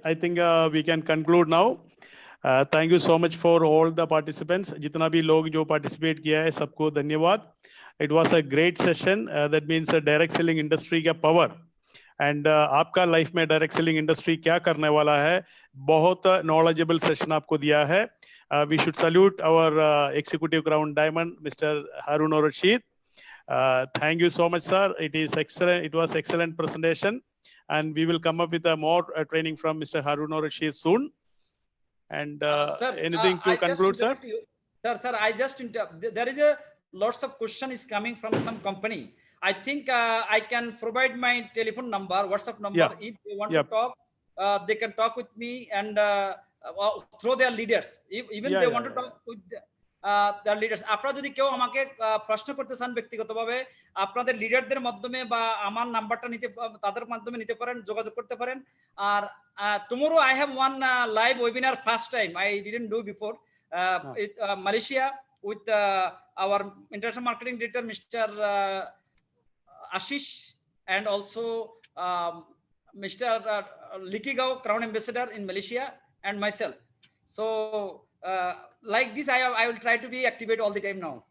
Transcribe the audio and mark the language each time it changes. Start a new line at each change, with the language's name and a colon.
English: I think we can conclude now. Thank you so much for all the participants.
Hindi: जितना भी लोग जो participate किया है सबको धन्यवाद.
English: It was a great session. That means direct selling industry का power.
Hindi: And आपका लाइफ में डायरेक्ट सेलिंग इंडस्ट्री क्या करने वाला है, बहुत नॉलेजेबल सेशन आपको दिया है.
English: We should salute our executive crown diamond, Mr. Harun Rashid. Thank you so much, sir. It is excellent. It was excellent presentation, and we will come up with a more training from Mr. Harun Rashid soon. And Sir, anything to conclude, sir? Sir, I just there is a lots of question is coming from some company. I think I can provide my telephone number, WhatsApp number. Yeah. If they want to talk, they can talk with me and through their leaders. Even they want to talk with their leaders.
Bangla: আপনারা যদি কেউ আমাকে প্রশ্ন করতে চান ব্যক্তিগতভাবে, আপনাদের লিডারদের মাধ্যমে বা আমার নাম্বারটা নিতে, তাদের মাধ্যমে নিতে পারেন, যোগাযোগ করতে পারেন।
English: আর tomorrow I have one live webinar, first time I didn't do before, in Malaysia with our international marketing director, Mr. Ashish, and also Mr. Likigao, Crown Ambassador in Malaysia, and myself. So like this, I will try to be activate all the time now.